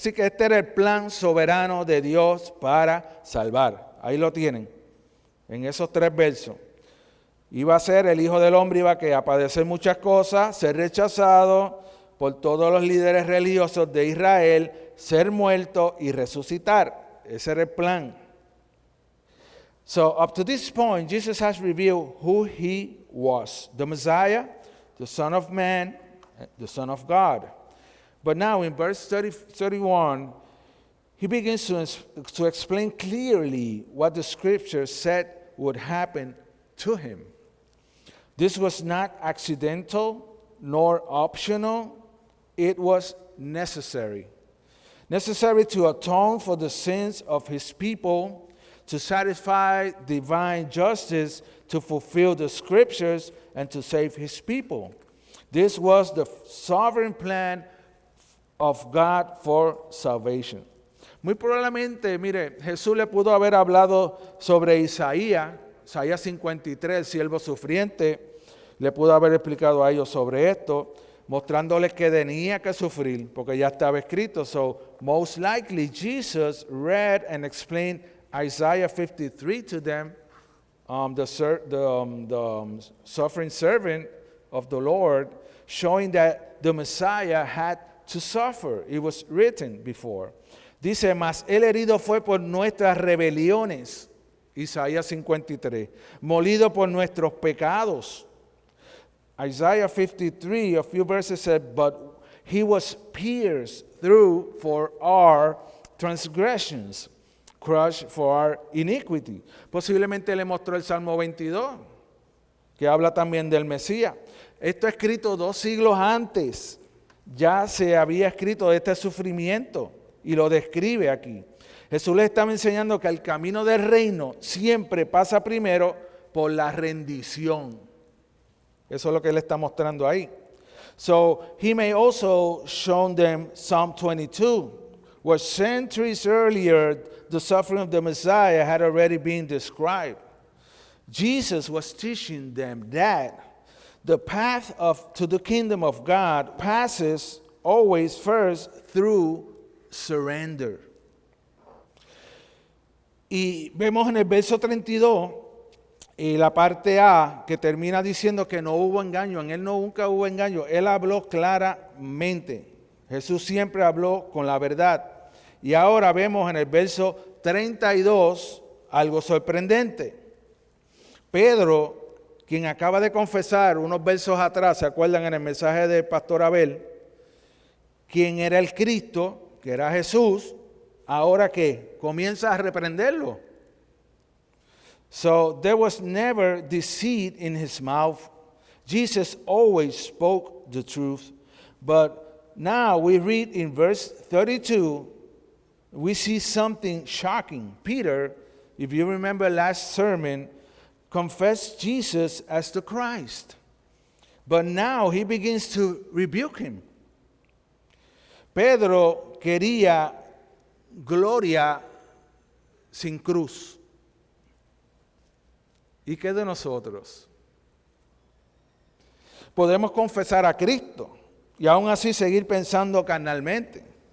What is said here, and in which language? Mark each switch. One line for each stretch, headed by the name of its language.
Spanish: Así que este era el plan soberano de Dios para salvar. Ahí lo tienen, en esos 3 versos. Iba a ser el Hijo del Hombre, iba a padecer muchas cosas, ser rechazado por todos los líderes religiosos de Israel, ser muerto y resucitar. Ese era el plan.
English: So up to this point, Jesus has revealed who he was. The Messiah, the Son of Man, the Son of God. But now in verse 31, he begins to explain clearly what the Scripture said would happen to him. This was not accidental nor optional. It was necessary. Necessary to atone for the sins of his people, to satisfy divine justice, to fulfill the Scriptures, and to save his people. This was the sovereign plan of God for salvation.
Spanish: Muy probablemente, mire, Jesús le pudo haber hablado sobre Isaías 53, el siervo sufriente, le pudo haber explicado a ellos sobre esto, mostrándoles que tenía que sufrir, porque ya estaba escrito.
English: So, most likely, Jesus read and explained Isaiah 53 to them, the suffering servant of the Lord, showing that the Messiah had to suffer. It was written before.
Spanish: Dice, mas el herido fue por nuestras rebeliones, Isaías 53, molido por nuestros pecados.
English: Isaiah 53, a few verses said, but he was pierced through for our transgressions, crushed for our iniquity.
Spanish: Posiblemente le mostró el Salmo 22, que habla también del Mesías. Esto escrito 2 siglos antes, ya se había escrito de este sufrimiento y lo describe aquí. Jesús le estaba enseñando que el camino del reino siempre pasa primero por la rendición. Eso es lo que él está mostrando ahí.
English: So he may also show them Psalm 22, where centuries earlier the suffering of the Messiah had already been described. Jesus was teaching them that the path to the kingdom of God passes always first through surrender.
Spanish: Y vemos en el verso 32 Y la parte A que termina diciendo que no hubo engaño, en él nunca hubo engaño, él habló claramente. Jesús siempre habló con la verdad. Y ahora vemos en el verso 32 algo sorprendente. Pedro, quien acaba de confesar unos versos atrás, ¿se acuerdan en el mensaje del pastor Abel? Quien era el Cristo, que era Jesús, ahora que comienza a reprenderlo.
English: So there was never deceit in his mouth. Jesus always spoke the truth. But now we read in verse 32, we see something shocking. Peter, if you remember last sermon, confessed Jesus as the Christ. But now he begins to rebuke him.
Spanish: Pedro quería gloria sin cruz. ¿Y qué de nosotros? Podemos confesar a Cristo y aún así seguir pensando carnalmente.